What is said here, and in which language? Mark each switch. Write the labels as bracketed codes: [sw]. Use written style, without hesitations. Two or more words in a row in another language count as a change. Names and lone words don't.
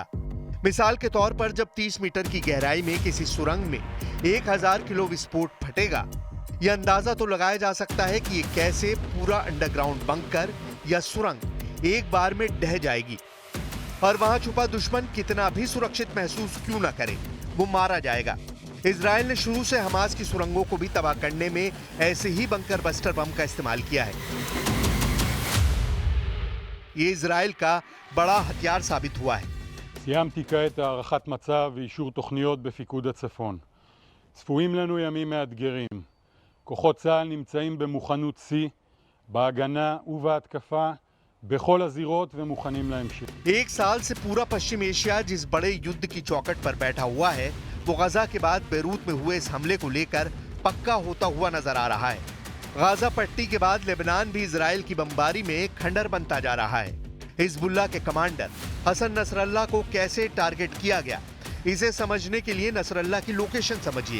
[hi] मिसाल के तौर पर जब 30 मीटर की गहराई में किसी सुरंग में 1000 किलो विस्फोट फटेगा, यह अंदाजा तो लगाया जा सकता है कि ये कैसे पूरा [en] underground bunker [hi] या सुरंग एक बार में ढह जाएगी और वहां छुपा दुश्मन कितना भी सुरक्षित महसूस क्यों न करे, वो मारा जाएगा। इजराइल ने शुरू से हमास की सुरंगों को भी तबाह करने में ऐसे ही [en] bunker buster [hi] बम का इस्तेमाल किया है। ये इजराइल का बड़ा हथियार साबित हुआ है। [he] סיימתי כעת הערכת מצב ואישור תוכניות בפיקוד הצפון. צפויים לנו ימים מאתגרים. כוחות צה"ל נמצאים במוכנות שיא, בהגנה ובהתקפה, בכל הזירות ומוכנים להמשיך. [hi] एक साल से पूरा पश्चिम एशिया जिस बड़े युद्ध की चौखट पर बैठा हुआ है, वो गाजा के बाद बेरूत में हुए इस हमले को लेकर पक्का होता हुआ नजर आ रहा है। गाजा पट्टी के बाद लेबनान भी इजराइल की बमबारी में खंडर बनता जा रहा है। हिजबुल्लाह के कमांडर हसन नसरल्ला को कैसे टारगेट किया गया, इसे समझने के लिए नसरल्ला की लोकेशन समझिए।